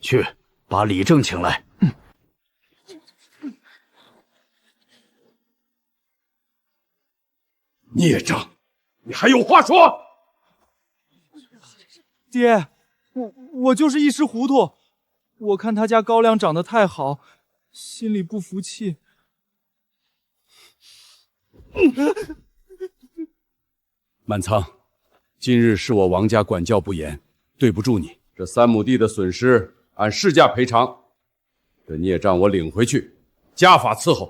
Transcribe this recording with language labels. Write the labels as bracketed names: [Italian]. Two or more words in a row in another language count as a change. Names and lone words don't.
[Chinese] 去，把李正請來。孽障，你還有話說？爹，我就是一时糊塗，我看他家高粱長得太好，心裡不服氣。滿倉，今日是我王家管教不嚴，對不住你。這3畝地的損失按市價賠償，這孽障我領回去，家法伺候。